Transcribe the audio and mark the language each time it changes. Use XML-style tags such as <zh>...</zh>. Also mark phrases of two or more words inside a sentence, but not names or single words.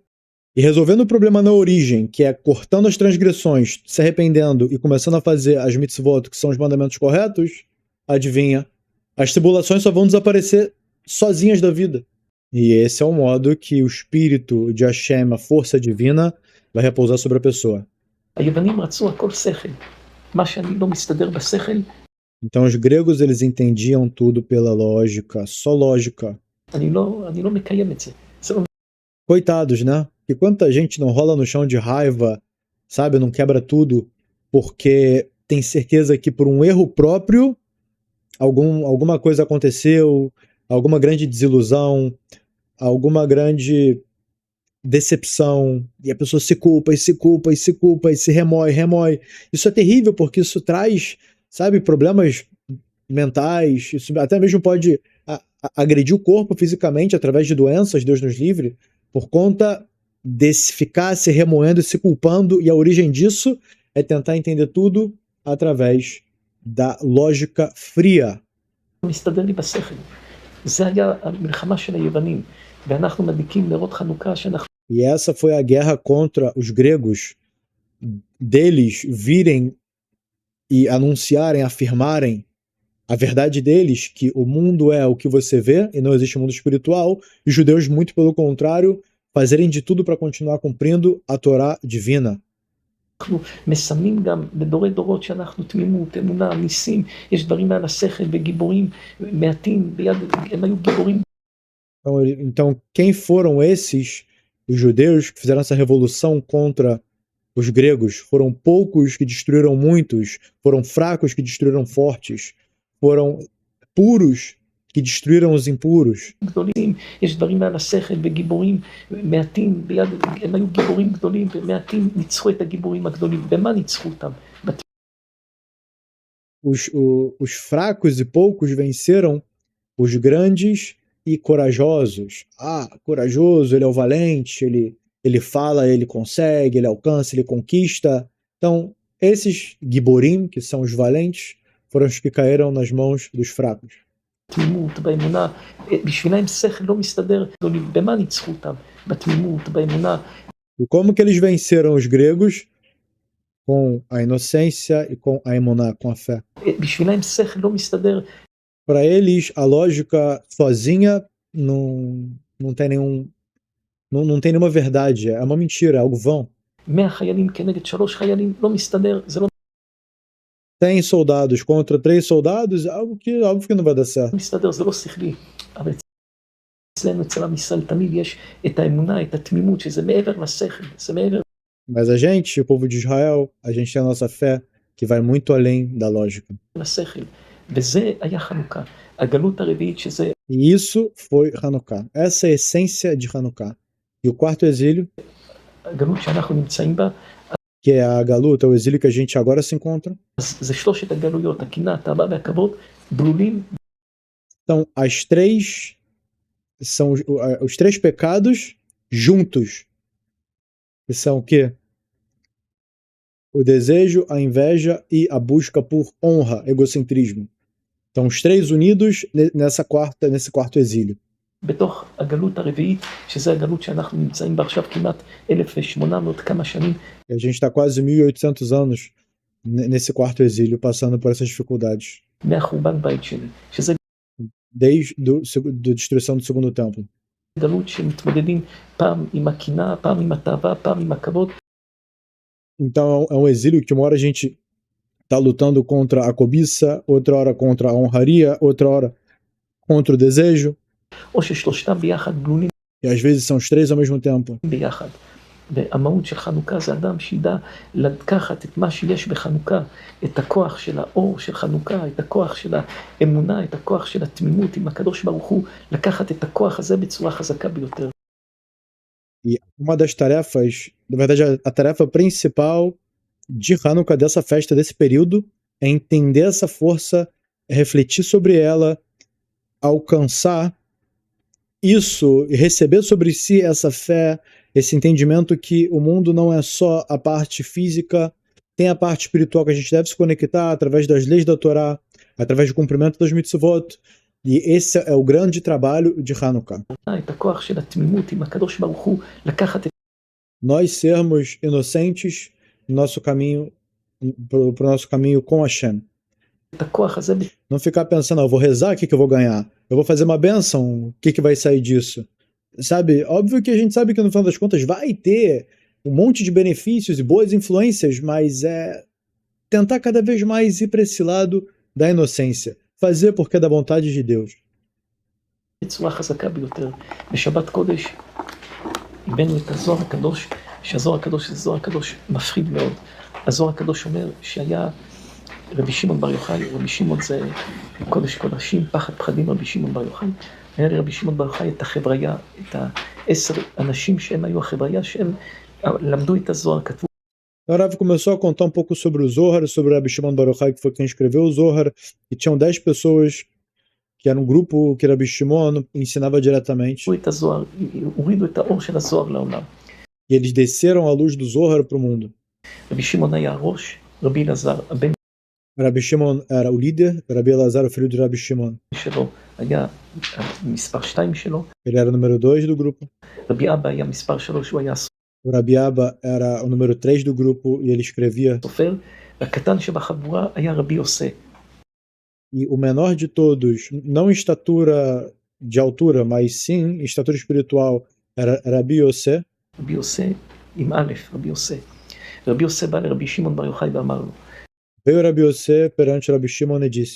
<pt>E resolvendo o problema na origem, que é cortando as transgressões, se arrependendo e começando a fazer as mitzvot, que são os mandamentos corretos, adivinha, as tribulações só vão desaparecer sozinhas da vida. E esse é o modo que o espírito de Hashem, a força divina, vai repousar sobre a pessoa.</pt> <he>היוונים רצו הכל שכל. מה שאני לא מסתדר בשכל,</he> <pt>Então os gregos, eles entendiam tudo pela lógica, só lógica.</pt> <he>אני לא מקיים את זה. זה לא</he> <pt>Coitados, né? E quanta gente não rola no chão de raiva, sabe? Não quebra tudo, porque tem certeza que por um erro próprio, alguma coisa aconteceu, alguma grande desilusão, alguma grande decepção, e a pessoa se culpa, e se culpa, e se culpa, e se remói. Isso é terrível, porque isso traz, sabe, problemas mentais, isso até mesmo pode agredir o corpo fisicamente através de doenças, Deus nos livre, por conta desse ficar se remoendo e se culpando, e a origem disso é tentar entender tudo através da lógica fria.</pt> <he>מסתדר לי בשכל. זה היה המלחמה של היוונים, ואנחנו מדליקים נרות חנוכה שאנחנו...</he> <pt>E essa foi a guerra contra os gregos, deles virem e anunciarem, afirmarem a verdade deles, que o mundo é o que você vê e não existe mundo espiritual, e os judeus, muito pelo contrário, fazerem de tudo para continuar cumprindo a Torá divina.</pt> <he>אנחנו מסמנים גם בדורי דורות שאנחנו תמימות, אמונה, ניסים, יש דברים מעל השכל וגיבורים מעטים ביד, הם היו גיבורים.</he> <pt>Então, quem foram esses, os judeus, que fizeram essa revolução contra os gregos? Foram poucos que destruíram muitos, foram fracos que destruíram fortes, foram puros que destruíram os impuros.</pt> <he>גדולים, יש דברים מעל השכל וגיבורים מעטים ביד, הם היו גיבורים גדולים ומעטים ניצחו את הגיבורים הגדולים. במה ניצחו אותם?</he> <pt>Os fracos e poucos venceram os grandes e corajosos. Corajoso, ele é o valente, ele fala, ele consegue, ele alcança, ele conquista. Então, esses giborim, que são os valentes, foram os que caíram nas mãos dos fracos.</pt> <he>בתמימות, באמונה, בשבילם שכל לא מסתדר, במה ניצחו אותם? בתמימות, באמונה.</he> <pt>E como que eles venceram os gregos? Com a inocência e com a emuná, com a fé.</pt> <he>בשבילם שכל לא מסתדר.</he> <pt>Para eles, a lógica sozinha não tem nenhuma verdade, é uma mentira, é algo vão.</pt> <he>100 חיילים כנגד 3 חיילים, לא מסתדר, זה לא</he> <pt>100 soldados contra 3 soldados, óbvio que não vai dar certo.</pt> <he>מסתדר, זה לא שכלי. אבל אצלנו, אצל עם ישראל, תמיד יש את האמונה, את התמימות, שזה מעבר לשכל, זה מעבר</he> <pt>Mas a gente, o povo de Israel, a gente tem a nossa fé que vai muito além da lógica.</pt> <he>לשכל. וזה היה חנוכה. הגלות הרביעית שזה</he> <pt>E isso foi Hanukkah. Essa é a essência de Hanukkah. E o quarto exílio,</pt> <he>הגלות שאנחנו נמצאים בה,</he> <pt>que é a Galuta, o exílio que a gente agora se encontra.</pt> <he>אז זה שלושת הגלויות, הקנאה, התאווה והכבוד, בלולים</he> <pt>Então, as três são os três pecados juntos. Que são o quê? O desejo, a inveja e a busca por honra, egocentrismo. Então, os três unidos nesse quarto exílio.</pt> <he>בתוך הגלות הרביעית, שזה הגלות שאנחנו נמצאים בה עכשיו כמעט 1,800 כמה שנים.</he> <pt>E a gente está quase 1800 anos nesse quarto exílio, passando por essas dificuldades.</pt> <he>מהחורבן בית שני, שזה</he> <pt>Desde a destruição do segundo templo.</pt> <he>גלות שמתמודדים פעם עם הקנאה, פעם עם התאווה, פעם עם הכבוד.</he> <pt>Então é um exílio que uma hora a gente está lutando contra a cobiça, outra hora contra a honraria, outra hora contra o desejo.</pt> <he>או ששלושתם ביחד בלולים</he> <pt>E às vezes são os três ao mesmo tempo.</pt> <he>ביחד. והמהות של חנוכה זה אדם שידע לקחת את מה שיש בחנוכה, את הכוח של האור של חנוכה, את הכוח של האמונה, את הכוח של התמימות עם הקדוש ברוך הוא, לקחת את הכוח הזה בצורה חזקה ביותר.</he> <pt>E uma das tarefas, na verdade a tarefa principal de Hanukkah, dessa festa, desse período, é entender essa força, refletir sobre ela, alcançar isso e receber sobre si essa fé, esse entendimento que o mundo não é só a parte física, tem a parte espiritual que a gente deve se conectar através das leis da Torá, através do cumprimento das mitzvot, e esse é o grande trabalho de Hanukkah.</pt> <he>את הכוח של התמימות עם הקדוש ברוך הוא, לקחת את</he> <pt>Nós sermos inocentes no nosso caminho, pro nosso caminho com Hashem.</pt> <he>הכוח הזה</he> <pt>Não ficar pensando, eu vou rezar, o que eu vou ganhar? Eu vou fazer uma bênção, o que vai sair disso? Sabe, óbvio que a gente sabe que no final das contas vai ter um monte de benefícios e boas influências, mas é tentar cada vez mais ir para esse lado da inocência. Fazer porque é da vontade de Deus.</pt> <he>בצורה חזקה ביותר. בשבת קודש הבאנו את הזוהר הקדוש, שהזוהר הקדוש זה זוהר הקדוש מפחיד מאוד. הזוהר הקדוש אומר שהיה רבי שמעון בר יוחאי, רבי שמעון זה קודש קודשים, פחד פחדים רבי שמעון בר יוחאי. היה לרבי שמעון בר יוחאי את החבריה, את 10 אנשים שהם היו החבריה, שהם למדו את הזוהר, כתבו.</he> <pt>O Rav começou a contar um pouco sobre o Zohar, sobre o Rabbi Shimon Bar Yochai, que foi quem escreveu o Zohar, e tinham 10 pessoas que era um grupo que Rabbi Shimon ensinava diretamente.</pt> <he>את הזוהר, הורידו את האור של הזוהר לעולם.</he> <pt>E eles desceram a luz do Zohar para o mundo.</pt> <he>רבי שמעון היה הראש, רבי אלעזר, הבן</he> <pt>Rabbi Shimon era o líder, Rabbi Elazar, o filho de Rabbi Shimon.</pt> <he>שלו, היה מספר 2 שלו,</he> <pt>Ele era o número 2 do grupo.</pt> <he>רבי אבא היה מספר 3, הוא היה</he> <pt>O Rabbi Abba era o número 3 do grupo e ele escrevia.</pt> <he>סופר, והקטן שבחבורה היה רבי יוסי.</he> <pt>E o menor de todos, não em estatura de altura, mas sim em estatura espiritual, era Rabbi Yosef.</pt> <he>רבי יוסי עם א', רבי יוסי. רבי יוסי בא לרבי שמעון בר יוחאי ואמר לו,</he> <pt>Veio Rabbi Yosef perante Rabbi Shimon e disse:</pt>